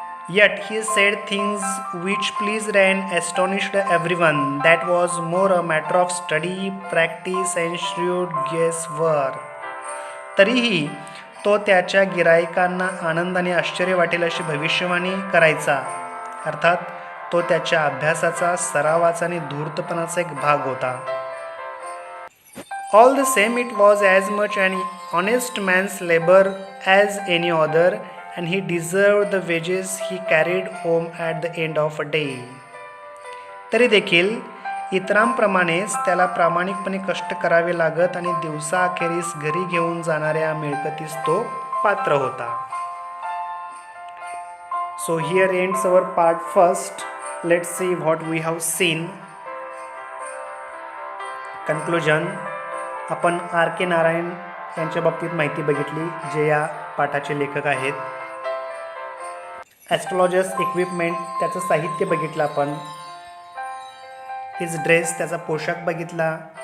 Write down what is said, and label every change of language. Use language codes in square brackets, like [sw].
[en] Yet he said things which pleased and astonished everyone. That was more a matter of study, practice and shrewd guesswork. [mr] तरीही तो त्याच्या गिराईकांना आनंदाने आश्चर्य वाटेल अशी भविष्यवाणी करायचा. अर्थात तो त्याच्या अभ्यासाचा, सरावाचा आणि धूर्तपणाचा एक भाग होता. [en] All the same, it was as much an honest man's labor as any other, and he deserved the wages he carried home at the end of a day. [mr] तरी देखील इतरांप्रमाणेच त्याला प्रामाणिकपणे कष्ट करावे लागत आणि दिवसाअखेरीस घरी घेऊन जाणाऱ्या मिळकतीस तो पात्र होता. [en] So here ends our part first. Let's see what we have seen. [mr] Conclusion. आपण R.K. नारायण यांच्या बाबतीत माहिती बघितली, जे या पाठाचे लेखक आहेत. [en] astrologers equipment, [mr] त्याचं साहित्य बघितलं आपण. [en] his dress, [mr] त्याचा पोशाख बघितला.